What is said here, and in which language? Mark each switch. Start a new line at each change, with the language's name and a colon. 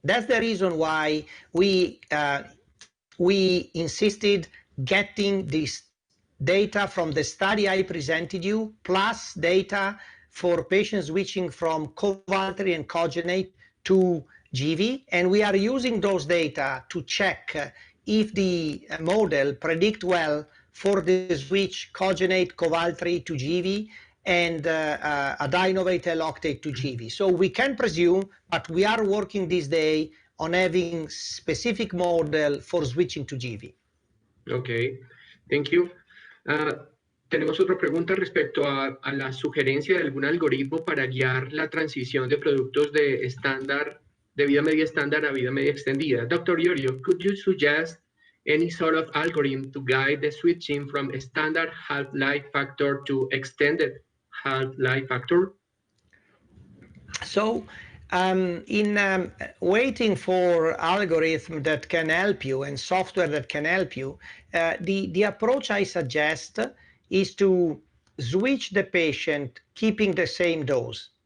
English: That's the reason why we insisted getting this data from the study I presented you, plus data for patients switching from covalently and cogenate to GV, and we are using those data to check if the model predict well for the switch cogenate covalently to GV and adenovate L-octate to GV. So we can presume, but we are working this day on having specific model for switching to GV. Okay, thank you.
Spanish: Tenemos otra pregunta respecto a la sugerencia de algún algoritmo para guiar la transición de productos de estándar, de vida media estándar a vida media extendida.
English: Dr. Iorio, could you suggest any sort of algorithm to guide the switching from a standard half-life factor to extended half-life factor? So in waiting for algorithm that can help you and software that can help you, the approach I suggest is to switch the patient keeping the same dose.